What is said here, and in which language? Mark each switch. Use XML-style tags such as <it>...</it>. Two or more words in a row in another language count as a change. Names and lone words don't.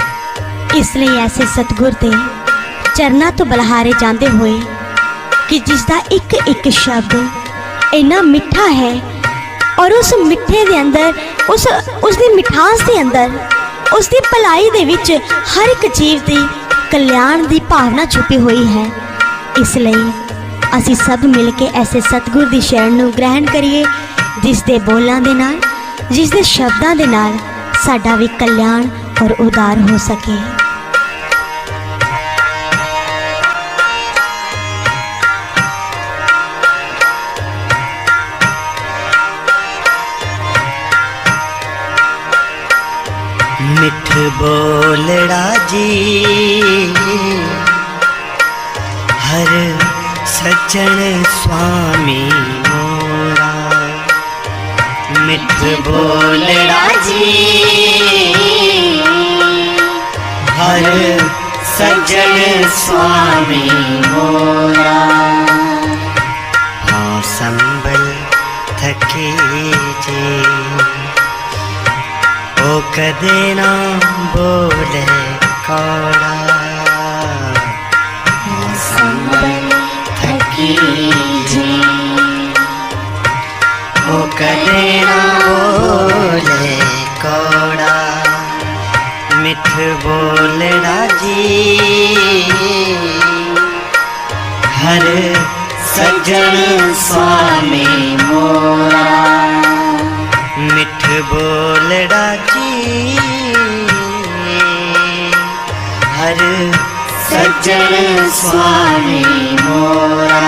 <hi>इसलिए ऐसे सतगुर ते चरना तो बलिहारे जाते हुए कि जिसका एक एक शब्द इन्ना मिठा है और उस</hi> <pa>ਮਿਠੇ ਦੇ ਅੰਦਰ</pa> <hi>उसकी मिठास के अंदर उसकी</hi> <pa>ਭਲਾਈ ਦੇ ਵਿਚ</pa> <hi>हर एक जीव की कल्याण की भावना छुपी हुई है।</hi> <pa>ਇਸਲਿਏ ਅਸੀ ਸਭ ਮਿਲ ਕੇ ਐਸੇ ਸਤਗੁਰ ਕੀ ਸ਼ਰਣ ਨੂੰ ਗ੍ਰਹਿਣ ਕਰੀਏ, ਜਿਸ ਦੇ ਬੋਲਾਂ ਦੇ ਨਾਲ ਜਿਸ ਦੇ ਸ਼ਬਦਾਂ ਦੇ ਨਾਲ ਸਾਡਾ ਭੀ ਕਲਿਆਣ ਔਰ ਉਦਾਰ ਹੋ ਸਕੇ। ਮਿਠ ਬੋਲੜਾ ਜੀ ਹਰ ਸੱਜਣ ਸੁਆਮੀ ਮੋਰਾ, ਮਿਠ ਬੋਲੜਾ ਜੀ ਹਰ ਸੱਜਣ ਸੁਆਮੀ ਮੋਰਾ। ਹਾਂ ਸੰਭਲ ਥਕੇ ਜੀ ਓ ਕਦੇ ਨਾ ਬੋਲੇ ਕੌੜਾ, ਸੰਭਲ ਥਕੀ ਜੀ ਓ ਕਦੇ ਨਾ ਬੋਲੇ ਕੌੜਾ। ਮਿਠ ਬੋਲੜਾ ਜੀ ਹਰ ਸੱਜਣ ਸੁਆਮੀ ਮੋਰਾ, ਮਿਠ ਬੋਲੜਾ ਜੀ ਹਰ ਸੱਜਣ ਸੁਆਮੀ ਮੋਰਾ।</pa>